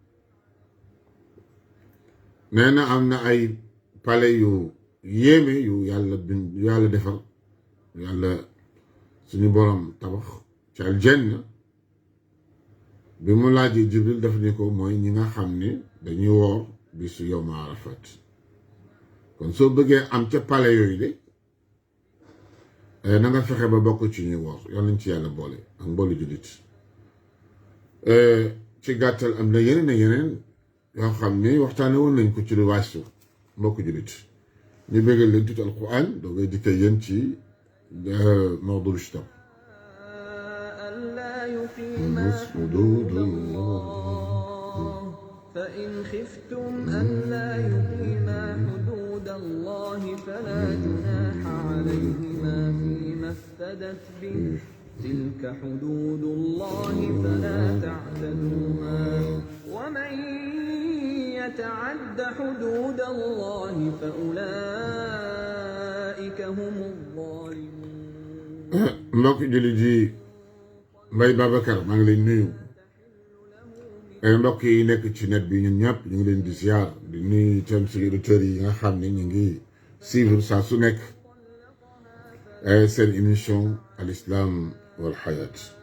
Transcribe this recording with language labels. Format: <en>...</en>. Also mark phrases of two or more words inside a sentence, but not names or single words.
<wo>nee na am na ay palais yu yéeme yu yàlla defar yàlla suñu borom tabax ci aljanna bi mu laajee Jibril daf ni ko mooy ñi nga xam ne dañuy woor bisu yawma Arafat kon soo bëggee am ca palais yooyu de na nga fexe ba bokk ci ñuy woor yal nañ ci yàlla boole ak mboolu jullit ci gàttal am na yeneen yoo xam ne waxtaane woon nañ ko ci lu waasu mbokk jullit ñu bëggal leen tuuti alquran doo ngay dikkee yéen ci mawdu shtab</wo> <ar>حدود الله فإن خفتم ألا يقيما حدود الله فلا جناح عليهما فيما افتدت به تلك حدود الله فلا تعتدوها ومن يتعد حدود الله فأولئك هم الظالمون.</ar> <wo>Mbay Babacar maa ngi leen nuyu ay mbokk yi nekk ci net bi ñun ñëpp ñu ngi leen di ziar di nuyu itam suñu auditeurs yi nga xam ne ñu ngi suivre saa su nekk seen émission al islam wal hayat</wo>